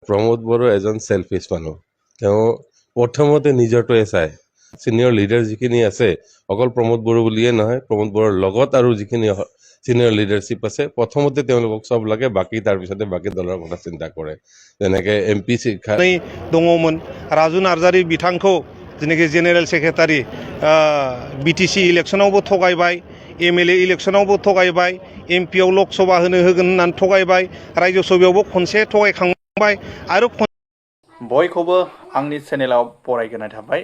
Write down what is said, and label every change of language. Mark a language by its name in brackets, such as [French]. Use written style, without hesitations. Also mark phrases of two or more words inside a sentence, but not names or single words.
[Assamese] প্ৰমোদ বড়ো এজন সেলফিশ মানুহ। তেওঁ প্ৰথমতে নিজৰটোৱে চায়। [English] senior leader [Assamese] যিখিনি আছে, অকল প্ৰমোদ বড়ো বুলিয়ে নহয়, প্ৰমোদ বড়োৰ লগত আৰু যিখিনি [English] senior leadership [Assamese] আছে, প্ৰথমতে তেওঁলোকক চব লাগে, বাকী তাৰপিছতে বাকী দলৰ কথা চিন্তা কৰে। যেনেকৈ MP শিক্ষা [Bodo] দङमोन राजु नार्जारी बिथांखौ जेनेखि [English] general secretary [Bodo] BTC इलेक्शनावबो थगायबाय, MLA इलेक्शनावबो थगायबाय, MP आव लकसभा होगोन होननानै थगायबाय, राज्य सभायावबो खनसे थगायखांबाय आरो बयखौबो आंनि चेनेलाव बरायग्रोनाय थाबाय।